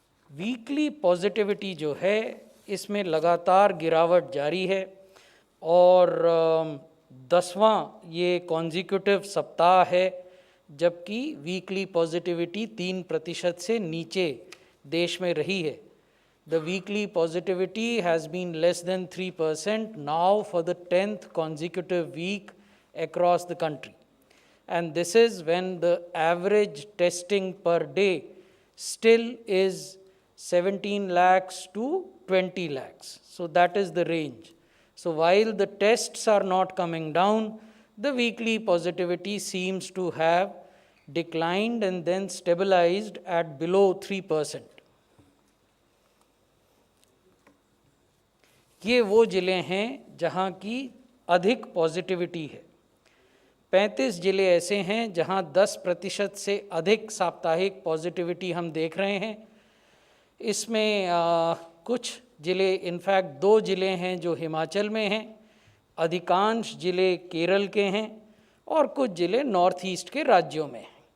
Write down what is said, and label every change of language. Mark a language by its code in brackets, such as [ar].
[hi] Weekly positivity जो है इसमें लगातार गिरावट जारी है और 10वां ये कॉन्जिक्यूटिव सप्ताह है जबकि वीकली पॉजिटिविटी 3% से नीचे देश में रही है. [en] The weekly positivity has been less than 3% now for the 10th consecutive week across the country. And this is when the average testing per day still is 17 lakhs to 20 lakhs. So that is the range. So while the tests are not coming down, the weekly positivity seems to have declined and then stabilized at below 3%. [hi] ये वो जिले हैं जहाँ की अधिक positivity है. 35 जिले ऐसे हैं जहां 10% से अधिक साप्ताहिक पॉजिटिविटी हम देख रहे हैं. इसमें कुछ जिले, इनफैक्ट 2 जिले हैं जो हिमाचल में हैं, अधिकांश जिले केरल के हैं और कुछ जिले नॉर्थ ईस्ट के राज्यों में हैं.